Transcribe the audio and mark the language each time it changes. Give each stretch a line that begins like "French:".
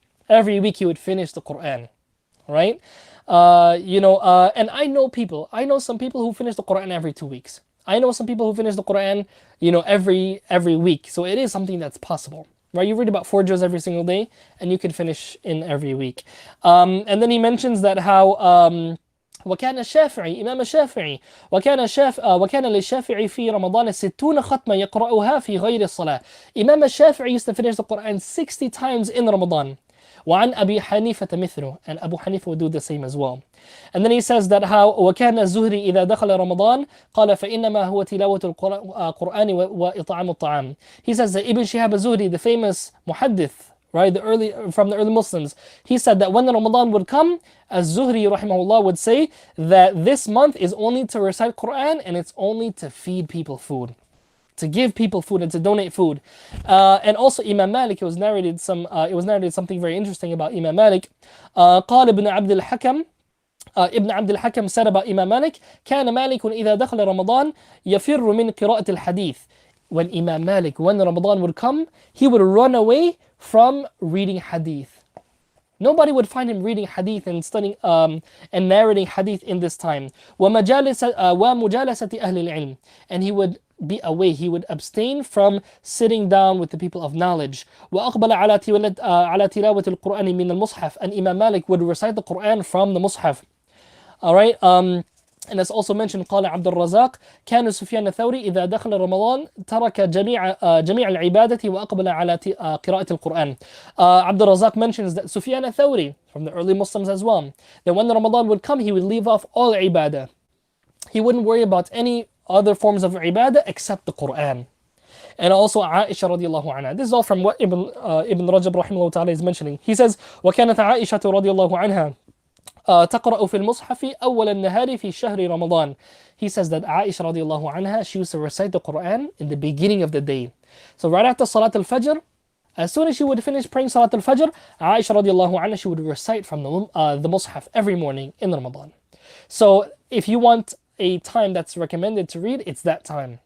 English: Every week he would finish the Quran, right? And I know some people who finish the Quran every 2 weeks. I know some people who finish the Quran, every week. So it is something that's possible, right? You read about 4 juz every single day, and you can finish in every week. And then he mentions that how
Arabic: وكان الشافعي إمام الشافعي وكان للشافعي في رمضان 60 ختمة يقرأها في غير الصلاة.
English: Imam al-Shafi'i used to finish the Quran 60 times in Ramadan.
Arabic: وعن أبي حنيفة مثله,
English: and Abu Hanifa would do the same as well. And then he says that how
Arabic: وكان الزهري إذا دخل رمضان قال فإنما هو تلاوة القرآن وإطعام الطعام.
English: He says that Ibn Shihab al-Zuhri, the famous muhaddith, right, from the early Muslims, he said that when Ramadan would come, Az-Zuhri rahimahullah would say that this month is only to recite Quran and it's only to feed people food, to give people food and to donate food. And also Imam Malik, it was narrated something very interesting about Imam Malik.
Arabic: قال ابن عبد الحكم ابن عبد الحكم
English: said about Imam Malik,
Arabic: كان مالك إذا دخل رمضان يفر من قراءة الحديث.
English: When Imam Malik, when Ramadan would come, he would run away from reading hadith. Nobody would find him reading hadith and studying and narrating hadith in this time.
Arabic: ومجالسة أهل العلم.
English: And he would be away, he would abstain from sitting down with the people of knowledge.
Arabic: وأقبل على تلاوة القرآن من المصحف.
English: And Imam Malik would recite the Quran from the Mus'haf. Alright, and as also mentioned,
Arabic: قال عبد الرزاق كان سفيان الثوري إذا دخل رمضان ترك جميع العبادة وأقبل على قراءة القرآن.
English: عبد الرزاق mentions that Sufyan al-Thawri, from the early Muslims as well, that when the Ramadan would come, he would leave off all ibadah. He wouldn't worry about any other forms of ibadah except the Quran. And also Aisha radiallahu anha. This is all from what Ibn Rajab rahimahullah ta'ala is mentioning. He says,
Arabic: وكانت عائشة رضي الله عنها تقرأ في المصحف أول النهار في شهر رمضان.
English: He says that Aisha radiallahu anha, she used to recite the Quran in the beginning of the day. So right after Salat al-Fajr, as soon as she would finish praying Salat al-Fajr, Aisha radiallahu anha, she would recite from the Mus'haf every morning in Ramadan. So if you want a time that's recommended to read, it's that time.